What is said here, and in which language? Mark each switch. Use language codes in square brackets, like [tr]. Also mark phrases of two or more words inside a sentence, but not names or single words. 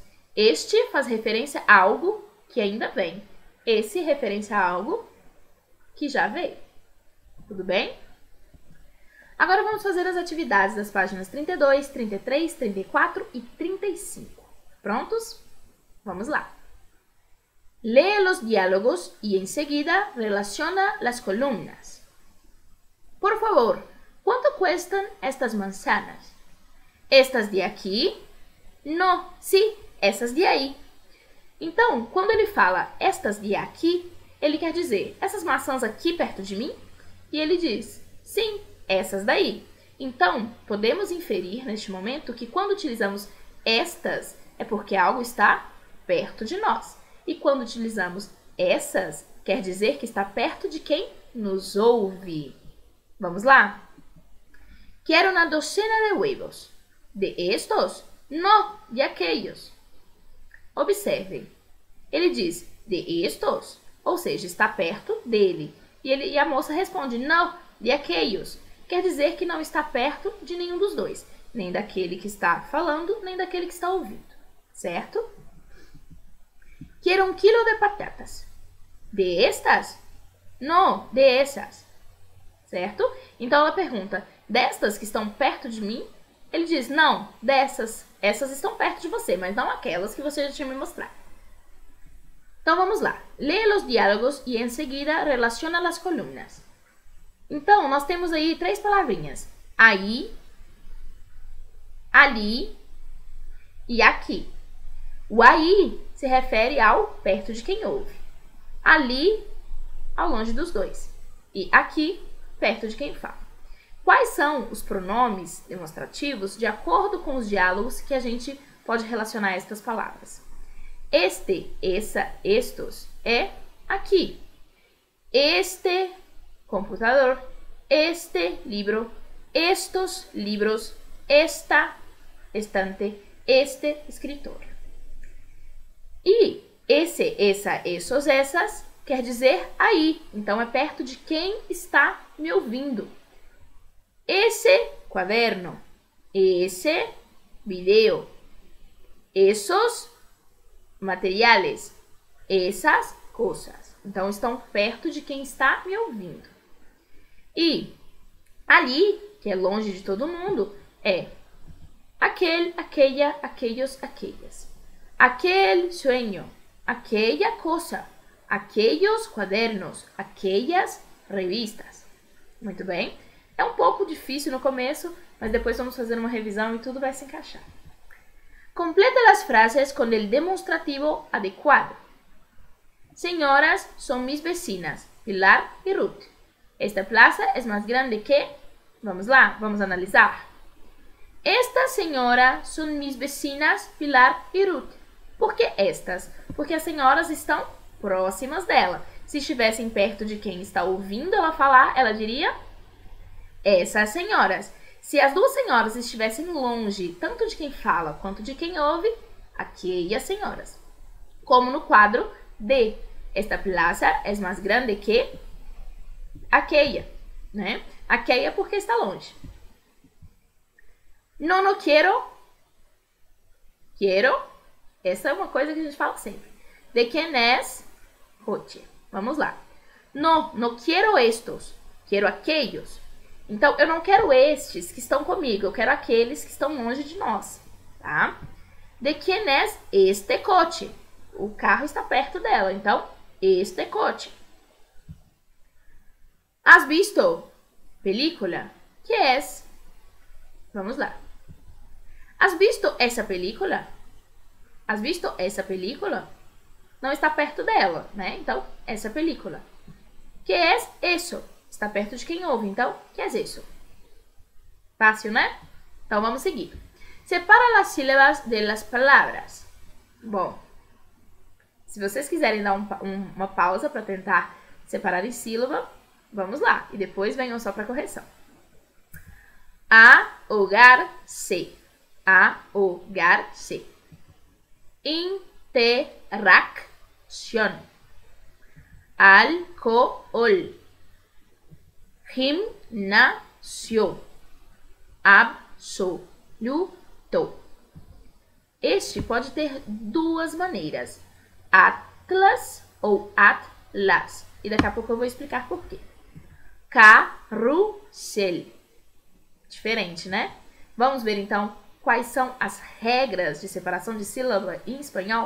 [pt] Este faz referência a algo que ainda vem. Esse referência a algo que já veio. Tudo bem? Agora vamos fazer as atividades das páginas 32, 33, 34 e 35. Prontos? Vamos lá. [es] Lee los diálogos y enseguida relaciona las columnas. Por favor, ¿cuánto cuestan estas manzanas? ¿Estas de aquí? No, sí, [pt] essas de aí. Então, quando ele fala [es] estas de aqui, [pt] ele quer dizer essas maçãs aqui perto de mim? E ele diz, sim, essas daí. Então, podemos inferir neste momento que quando utilizamos estas, é porque algo está perto de nós. E quando utilizamos essas, quer dizer que está perto de quem nos ouve. Vamos lá? [es] Quiero una docena de huevos. ¿De estos? No, de aquellos. [pt] Observem, ele diz [es] de estos, [pt] ou seja, está perto dele. E a moça responde, não, [es] de aquellos. [pt] Quer dizer que não está perto de nenhum dos dois. Nem daquele que está falando, nem daquele que está ouvindo. Certo? [es] Quiero un kilo de patatas. ¿De estas? No, de esas. [pt] Certo? Então ela pergunta, destas que estão perto de mim? Ele diz, não, dessas. Essas estão perto de você, mas não aquelas que você já tinha me mostrado. Então vamos lá. Lee los diálogos y enseguida relaciona las columnas. Então, nós temos aí 3 palavrinhas. Aí, ali e aqui. O aí se refere ao perto de quem ouve. Ali, ao longe dos dois. E aqui, perto de quem fala. Quais são os pronomes demonstrativos de acordo com os diálogos que a gente pode relacionar estas palavras? Este, essa, estos é aqui. Este computador, [es] este libro, estos libros, esta estante, este escritório. [pt] E esse, essa, esses, essas quer dizer aí. Então é perto de quem está me ouvindo. Esse quaderno, esse video, esos materiais, essas coisas. Então estão perto de quem está me ouvindo. E ali, que é longe de todo mundo, é aquele, [es] aquella, aquellos, aquellas. Aquele sueño, aquella cosa, aquellos cuadernos, aquellas revistas. [pt] Muito bem. É um pouco difícil no começo, mas depois vamos fazer uma revisão e tudo vai se encaixar. Completa as frases com o demonstrativo adequado. [es] Señoras son mis vecinas, Pilar y Ruth. Esta plaza es más grande que... [pt] Vamos lá, vamos analisar. Estas senhoras são [es] mis vecinas, [pt] Pilar e Ruth. Por que estas? Porque as senhoras estão próximas dela. Se estivessem perto de quem está ouvindo ela falar, ela diria essas senhoras. Se as duas senhoras estivessem longe, tanto de quem fala quanto de quem ouve, aquellas senhoras. Como no quadro [es] de esta plaza [pt] é mais grande que aquella, né? Aquella porque está longe. [es] No quiero. Quiero. [pt] Essa é uma coisa que a gente fala sempre. De quem es coche. Vamos lá. [es] No quiero estos. Quero aquellos. [pt] Então, eu não quero estes que estão comigo. Eu quero aqueles que estão longe de nós. Tá? De quem [es] es este coche. [pt] O carro está perto dela. Então, [es] este coche. ¿Has visto película? ¿Qué es? [pt] Vamos lá. [es] ¿Has visto essa película? ¿Has visto essa película? [pt] Não está perto dela, né? Então, essa película. [es] ¿Qué es eso? [pt] Está perto de quem ouve. Então, [es] ¿qué es eso? [pt] Fácil, né? Então, vamos seguir. Separa as sílabas [es] de las [pt] palavras. Bom, se vocês quiserem dar uma pausa para tentar separar em sílaba, vamos lá. E depois venham só para correção. [es] Ahogar-se. Ahogar-se. Interacción. Alcohol. Gimnasio. Absoluto. [pt] Este pode ter duas maneiras. Atlas ou atlas. E daqui a pouco eu vou explicar por quê. Carrossel. Diferente, né? Vamos ver então quais são as regras de separação de sílaba em espanhol?